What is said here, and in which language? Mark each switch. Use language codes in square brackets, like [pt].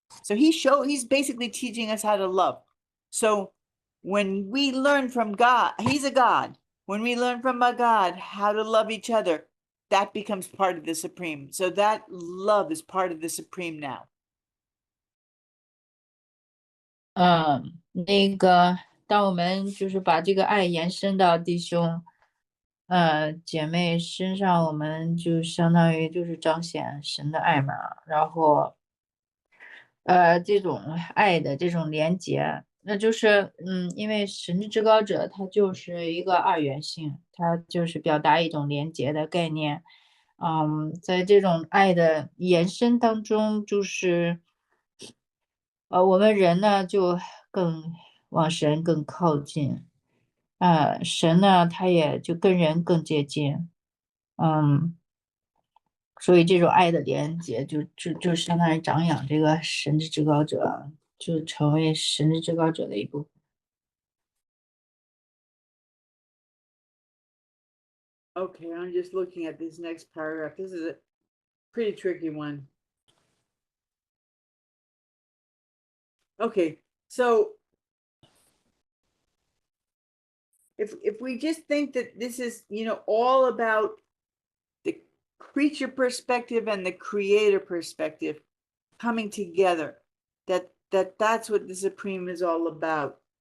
[en] So he's basically teaching us how to love. So when we learn from God, he's a God. When we learn from a God how to love each other, that becomes part of the Supreme. So that love is part of the Supreme now. [zh] 那个，当我们就是把这个爱延伸到弟兄、姐妹身上，我们就相当于就是彰显神的爱嘛。然后，这种爱的这种连结，那就是，因为神之至高者他就是一个二元性，他就是表达一种连结的概念。在这种爱的延伸当中，就是我们人呢就更往神更靠近，神呢他也就跟人更接近，所以这种爱的连接就相当于长养这个神之至高者，就成为神之至高者的一部分。 [en] Okay, I'm just looking at this next paragraph. This is a pretty tricky one. Okay, so if we just think that this is, all about the creature perspective and the creator perspective coming together, that's what the Supreme is all about.